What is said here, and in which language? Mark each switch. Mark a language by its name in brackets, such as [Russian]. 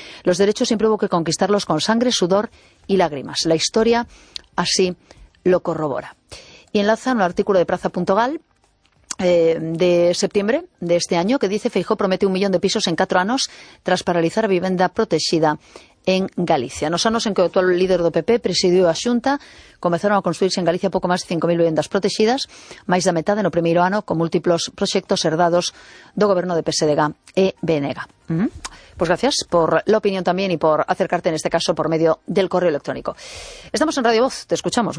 [Spanish] Los derechos siempre hubo que conquistarlos con sangre, sudor y lágrimas. La historia así lo corrobora. Y enlaza un artículo de Praza.gal de septiembre de este año, que dice Feijóo promete 1 millón de pisos en 4 años tras paralizar vivienda protegida en Galicia. [Galician] Nos anos en que o actual líder do PP presidiu a Xunta, comezaron a construirse en Galicia pouco máis de 5.000 viviendas protegidas, máis da metade no primeiro ano, con múltiplos proxectos herdados do goberno de PSDG e Benega. [Spanish] Pois gracias por la opinión tamén e por acercarte, en este caso, por medio del correo electrónico. Estamos en Radio Voz, te escuchamos.